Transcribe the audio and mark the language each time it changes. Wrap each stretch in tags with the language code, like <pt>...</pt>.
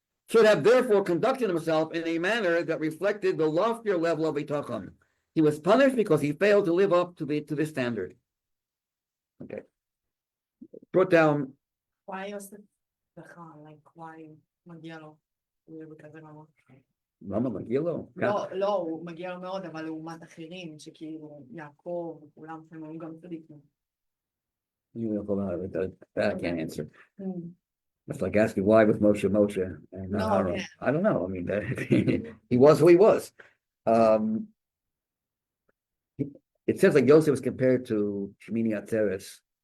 <en>Should have therefore conducted himself in a manner that reflected the loftier level of Bitachon. He was punished because he failed to live up to this standard. Okay. Brought down. Why Yosef Bitachon? Like, why</en> <he>מגיע לו? הוא יהיה בכזה רמות. למה מגיע לו? לא, הוא מגיע לו מאוד, אבל לעומת אחרים, שכאילו יעקב, וכולם שהם היו גם צדיקים.</he> <en>That I can't answer. It's like asking why with Moshe and not Aaron. Yeah. I don't know. I mean, he was who he was. It says like Yosef was compared to Shmini Atzeres.</en>